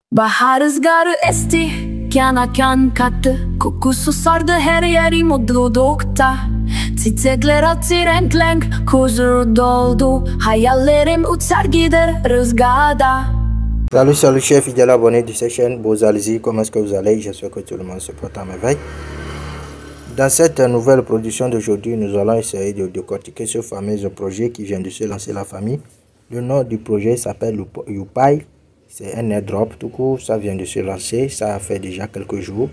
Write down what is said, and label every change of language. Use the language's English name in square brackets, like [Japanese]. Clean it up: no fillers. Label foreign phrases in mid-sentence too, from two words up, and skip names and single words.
[Turkish] Bahar rüzgarı esti, yana kan kattı. Kokusu sardı her yeri mutlulukta. Çiçekler açtı renk, huzur doldu. Hayallerim uçar gider rüzgarda. [French] Salut chers fidèles abonnés de cette chaîne Bozalizi, comment est-ce que vous allez? J'espère que tout le monde se porte à merveille. Dans cette nouvelle production d'aujourd'hui, nous allons essayer de décortiquer ce fameux projet qui vient de se lancer la famille. Le nom du projet s'appelle YouPay. C'est un airdrop tout court, ça vient de se lancer, ça a fait déjà quelques jours.